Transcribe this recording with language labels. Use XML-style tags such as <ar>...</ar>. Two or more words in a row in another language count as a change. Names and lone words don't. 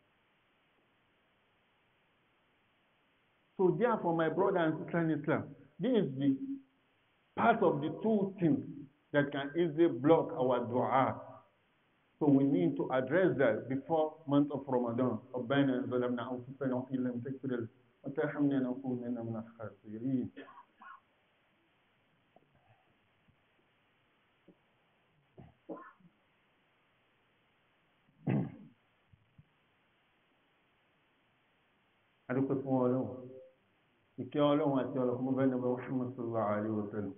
<en>So therefore, my brother and sister in Islam, this is the part of the two things that can easily block our dua. So we need to address that before month of Ramadan.</en> <ar>ربنا ظلمنا أنفسنا وإن لم تغفر وترحمنا لنكونن من الخاسرين.</ar> <yo>adúpẹ́ fún Ọlọ́run, ìkẹ́ Ọlọ́run àti ọlọ́kùnrin bẹ́ẹ̀ nàbẹ́ Muhammad</yo> <ar>صلى الله عليه وسلم.</ar>